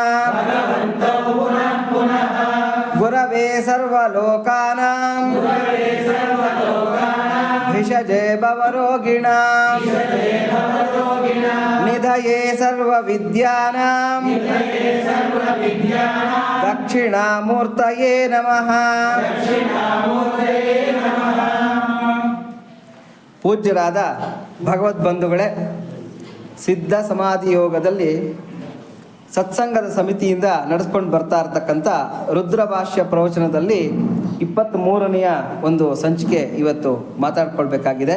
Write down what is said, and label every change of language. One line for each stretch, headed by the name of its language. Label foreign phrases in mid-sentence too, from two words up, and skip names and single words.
Sanskrit: गुरवे सर्वलोकानां भिषजे भवरोगिणां निधये सर्वविद्यानां दक्षिणामूर्तये नमः।
Kannada: ಪೂಜ್ಯರಾದ ಭಗವದ್ಬಂಧುಗಳೇ, ಸಿದ್ಧ ಸಮಾಧಿ ಯೋಗದಲ್ಲಿ ಸತ್ಸಂಗದ ಸಮಿತಿಯಿಂದ ನಡೆಸ್ಕೊಂಡು ಬರ್ತಾ ಇರ್ತಕ್ಕಂಥ ರುದ್ರಭಾಷ್ಯ ಪ್ರವಚನದಲ್ಲಿ 23ನೆಯ ಒಂದು ಸಂಚಿಕೆ ಇವತ್ತು ಮಾತಾಡ್ಕೊಳ್ಬೇಕಾಗಿದೆ.